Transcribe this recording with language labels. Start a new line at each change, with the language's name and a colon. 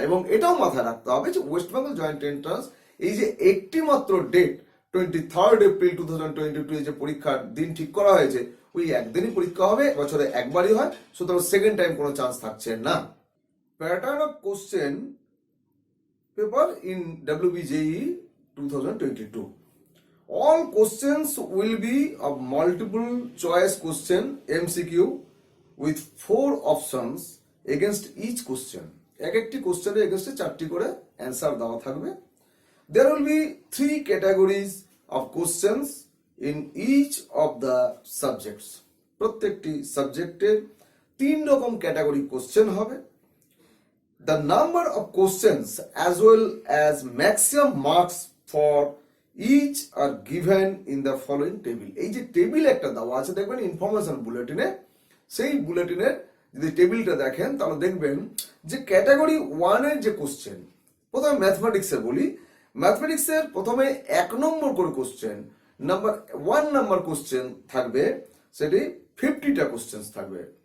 Bangla: এবং এটাও মাথায় রাখতে হবে যে ওয়েস্ট বেঙ্গল জয়েন্ট এন্ট্রান্স এই যে একটি মাত্র ডেট 23 এপ্রিল 2022 যে পরীক্ষার দিন ঠিক করা হয়েছে, ওই একদিনই পরীক্ষা হবে, বছরে একবারই হয়, সুতরাং সেকেন্ড টাইম কোনো চান্স থাকছে না।
English: Pattern of question paper in WBJE 2022. All questions will be of multiple choice question MCQ with 4 options against each question.
Bangla: একটি কোশ্চেনের এগেইনস্টে 4টি করে অ্যান্সার দেওয়া থাকবে।
English: There will be 3 categories of questions in each of the subjects.
Bangla: প্রত্যেকটি সাবজেক্টের 3 রকম category question হবে।
English: The number of questions as well as maximum marks for each are given in the following table.
Bangla: এই যে table একটা দেওয়া আছে দেখবেন ইনফরমেশন বুলেটিনে, সেই বুলেটিনের যদি টেবিলটা দেখেন তাহলে দেখবেন যে ক্যাটাগরি 1 এর যে কোশ্চেন, প্রথমে ম্যাথমেটিক্সের বলি, ম্যাথমেটিক্সের প্রথমে 1 নম্বর করে কোশ্চেন, নাম্বার 1 নাম্বার কোশ্চেন থাকবে, সেটি 50টা কোশ্চেন থাকবে।